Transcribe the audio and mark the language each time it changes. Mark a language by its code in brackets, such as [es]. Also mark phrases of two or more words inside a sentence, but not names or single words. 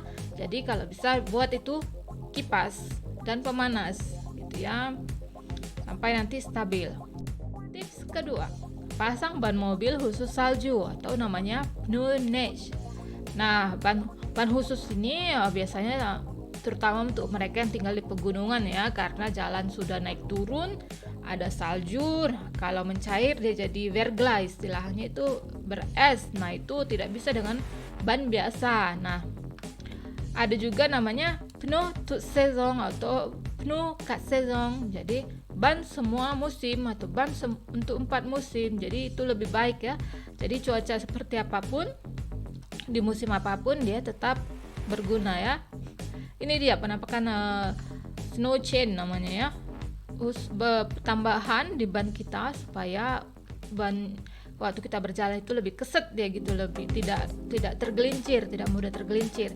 [id] Jadi kalau bisa buat itu kipas dan pemanas gitu ya sampai nanti stabil. Tips kedua, pasang ban mobil khusus salju atau namanya [fr] pneu neige. [id] Nah, ban khusus ini biasanya terutama untuk mereka yang tinggal di pegunungan ya, karena jalan sudah naik turun, ada salju. Nah, kalau mencair dia jadi verglas, istilahnya itu beres. Nah, itu tidak bisa dengan ban biasa. Nah, ada juga namanya [fr] pneu toute saison [id] atau [fr] pneu 4 saison. [id] Jadi ban semua musim atau ban untuk 4 musim. Jadi itu lebih baik ya. Jadi cuaca seperti apapun, di musim apapun dia tetap berguna ya. Ini dia penampakan [en] snow chain [id] namanya ya. Tambahan di ban kita supaya ban waktu kita berjalan itu lebih keset dia gitu, lebih tidak tergelincir, tidak mudah tergelincir.